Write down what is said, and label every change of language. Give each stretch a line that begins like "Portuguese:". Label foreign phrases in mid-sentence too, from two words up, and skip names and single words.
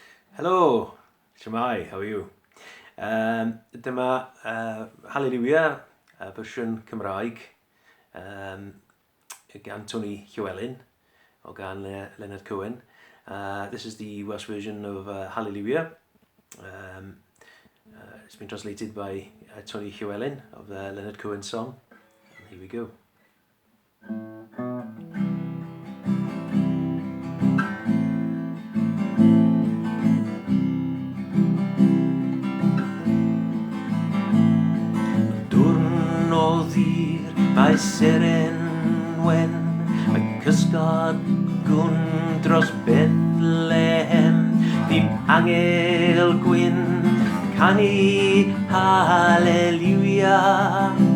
Welsh: Helo, shwmai,
English: how are you?
Welsh: Dyma Hallelujah, fersiwn Cymraeg gan Tony Llywelyn o gan Leonard Cohen.
English: This is the Welsh version of Hallelujah. It's been translated by Tony Llywelyn of the Leonard Cohen song. And here we go.
Welsh: O ddir, mae seren wen, mae cysgod gwn dros Bethlehem, ddim angel gwyn, canu Hallelujah.